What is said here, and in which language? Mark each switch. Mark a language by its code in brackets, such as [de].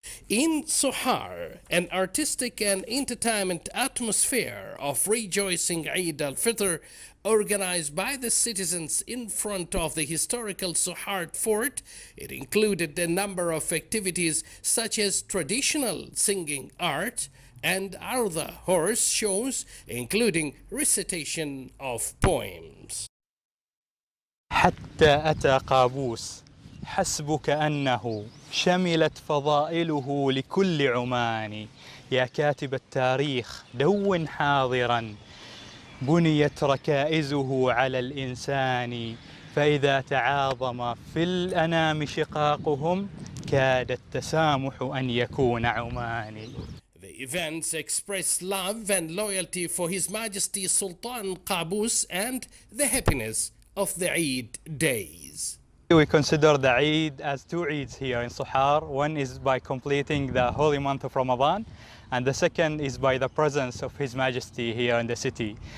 [en] In Sohar, an artistic and entertainment atmosphere of rejoicing Eid al-Fitr organized by the citizens in front of the historical Sohar fort. It included a number of activities such as traditional singing art and other horse shows, including recitation of poems. [ar] حتى أتى قابوس حسبك أنه شملت فضائله لكل عمان. يا كاتب التاريخ دون حاضرا بنيت ركائزه على الإنسان، فإذا تعاظم في الأنام شقاقهم كاد التسامح أن يكون عماني. [en] The events express love and loyalty for His Majesty Sultan Qaboos and the happiness of the Eid days. We consider the Eid as 2 Eids here in Sohar. One is by completing the holy month of Ramadan, and the second is by the presence of His Majesty here in the city.